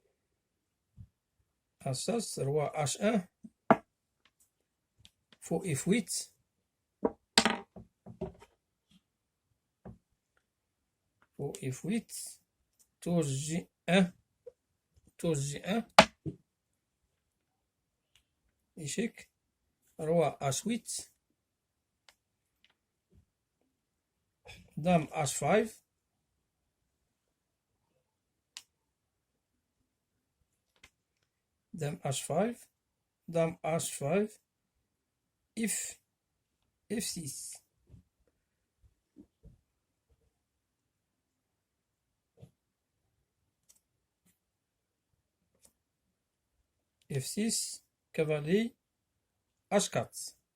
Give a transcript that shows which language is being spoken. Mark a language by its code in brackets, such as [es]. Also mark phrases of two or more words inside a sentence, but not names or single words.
[fr] h7, roi h1, fou f8, fou f8, tour g1, tour g1, échec. roi h8, dame h5, dame h5, dame h5, f6, f6, cavalier h4.